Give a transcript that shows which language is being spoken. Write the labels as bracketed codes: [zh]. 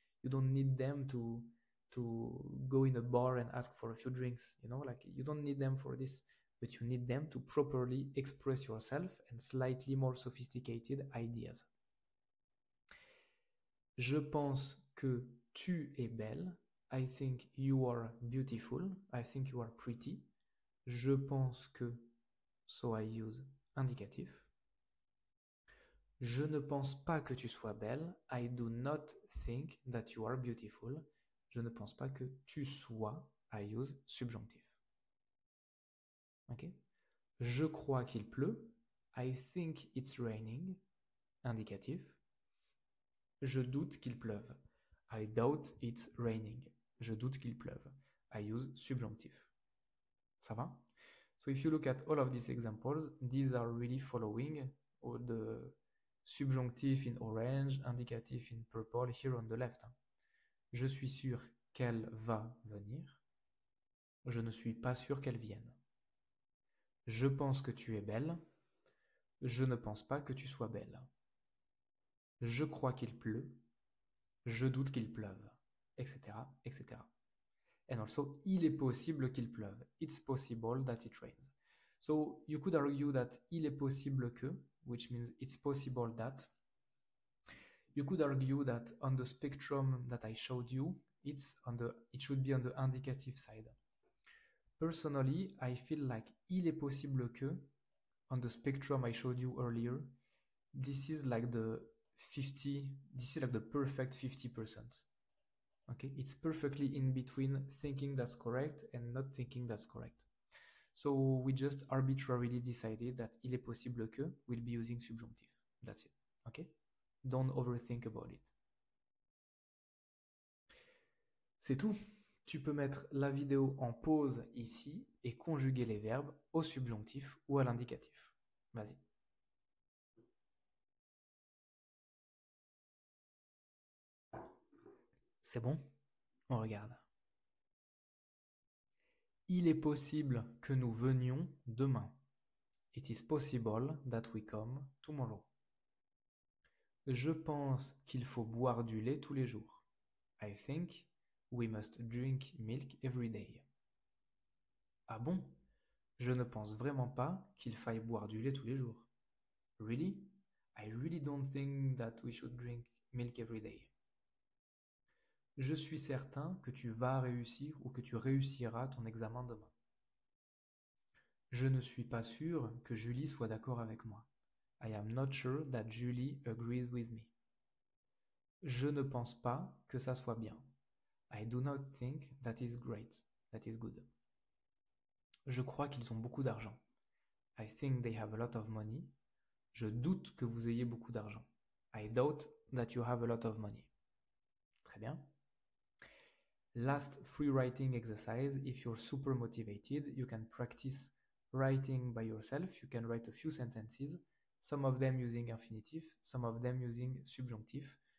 [en] You don't need them to go in a bar and ask for a few drinks, you know, like you don't need them for this, but you need them to properly express yourself and slightly more sophisticated ideas. [fr] Je pense que tu es belle. [en] I think you are beautiful. I think you are pretty. [fr] Je pense que, [en] so I use indicatif. [fr] Je ne pense pas que tu sois belle. [en] I do not think that you are beautiful. [fr] Je ne pense pas que tu sois. [en] I use subjonctif. Ok? [fr] Je crois qu'il pleut. [en] I think it's raining. [fr] Indicatif. Je doute qu'il pleuve. [en] I doubt it's raining. [fr] Je doute qu'il pleuve. [en] I use subjonctif. [fr] Ça va? [en] So if you look at all of these examples, these are really following the subjonctif in orange, indicatif in purple here on the left. [fr] Je suis sûr qu'elle va venir. Je ne suis pas sûr qu'elle vienne. Je pense que tu es belle. Je ne pense pas que tu sois belle. Je crois qu'il pleut. Je doute qu'il pleuve, etc., etc. [en] And also, [fr] il est possible qu'il pleuve. [en] It's possible that it rains. So you could argue that [fr] il est possible que, [en] which means it's possible that. You could argue that on the spectrum that I showed you, it should be on the indicative side. Personally, I feel like [fr] il est possible que, [en] on the spectrum I showed you earlier, this is like the 50, this is like the perfect 50%. Okay, it's perfectly in between thinking that's correct and not thinking that's correct. So we just arbitrarily decided that [fr] il est possible que [en] we'll be using subjonctif. That's it. Okay? Don't overthink about it. [fr] C'est tout. Tu peux mettre la vidéo en pause ici et conjuguer les verbes au subjonctif ou à l'indicatif. Vas-y. C'est bon? On regarde. Il est possible que nous venions demain. [en] It is possible that we come tomorrow. [fr] Je pense qu'il faut boire du lait tous les jours. [en] I think we must drink milk every day. [fr] Ah bon? Je ne pense vraiment pas qu'il faille boire du lait tous les jours. [en] Really? I really don't think that we should drink milk every day. [fr] Je suis certain que tu vas réussir ou que tu réussiras ton examen demain. Je ne suis pas sûr que Julie soit d'accord avec moi. [en] I am not sure that Julie agrees with me. [fr] Je ne pense pas que ça soit bien. [en] I do not think that is great. That is good. [fr] Je crois qu'ils ont beaucoup d'argent. [en] I think they have a lot of money. [fr] Je doute que vous ayez beaucoup d'argent. [en] I doubt that you have a lot of money. [fr] Très bien. [en] Last free writing exercise. If you're super motivated, you can practice writing by yourself. You can write a few sentences, some of them using infinitive, some of them using subjunctive.